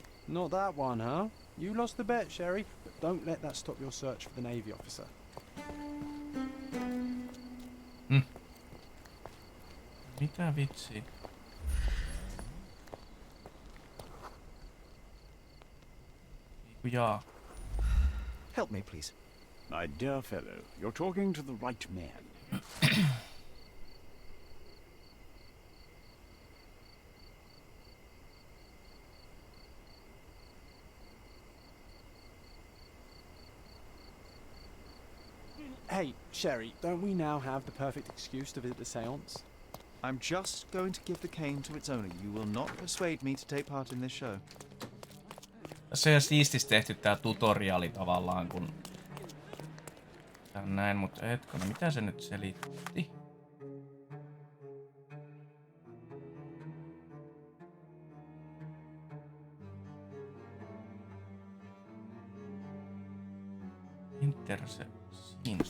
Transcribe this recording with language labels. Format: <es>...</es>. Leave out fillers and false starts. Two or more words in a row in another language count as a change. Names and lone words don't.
<en>Not that one, huh? You lost the bet, Sherry, but don't let that stop your search for the Navy officer.</en> <fi>Mitä vitsi? Jaa.</fi> <en>Help me, please. My dear fellow, you're talking to the right man. Hey, Sherry, don't we now have the perfect excuse to visit the seance? I'm just going to give the cane to its owner. You will not persuade me to take part in this show.</en> <fi>Tässä on ihan siististi tehty tää tutoriali tavallaan, kun... Tää on näin, mutta hetkona, mitä se nyt selitti?</fi> <en>Intersections.</en>